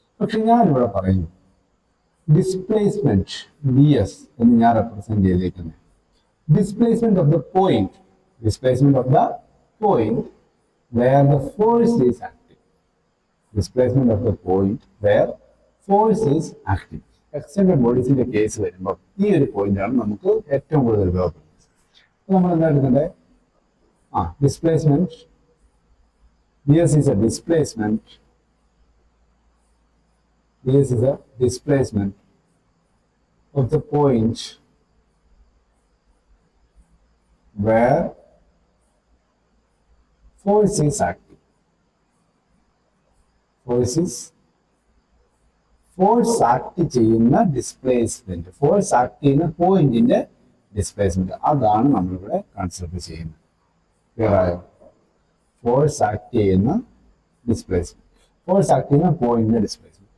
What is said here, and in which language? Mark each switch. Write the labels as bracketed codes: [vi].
[ml] പക്ഷെ ഞാനിവിടെ പറയുന്നു [en] displacement D S [ml] എന്ന് ഞാൻ റെപ്രസെന്റ് ചെയ്തിരിക്കുന്നത് [en] Displacement of the point, displacement of the point where the force is acting, displacement of the point where force is acting. [ml] Extended ബോഡീസിന്റെ case വരുമ്പോൾ ഈ ഒരു പോയിന്റാണ് നമുക്ക് ഏറ്റവും കൂടുതൽ ഉപയോഗപ്പെടുന്നത്. നമ്മൾ എന്താ എടുക്കണ്ടേ? [en] Displacement ds is a displacement, ds is a displacement of the point where force is acting. [ml] Force act ചെയ്യുന്ന ഡിസ്പ്ലേസ്മെന്റ്, ഫോഴ്സ് ആക്ട് ചെയ്യുന്ന പോയിന്റിന്റെ ഡിസ്പ്ലേസ്മെന്റ്, അതാണ് നമ്മളിവിടെ കൺസിഡർ ചെയ്യുന്നത്. ക്ലിയർ ആയോ? ഫോഴ്സ് ആക്ട് ചെയ്യുന്ന ഡിസ്പ്ലേസ്മെന്റ്, ഫോഴ്സ് ആക്ട് ചെയ്യുന്ന പോയിന്റിന്റെ ഡിസ്പ്ലേസ്മെന്റ്.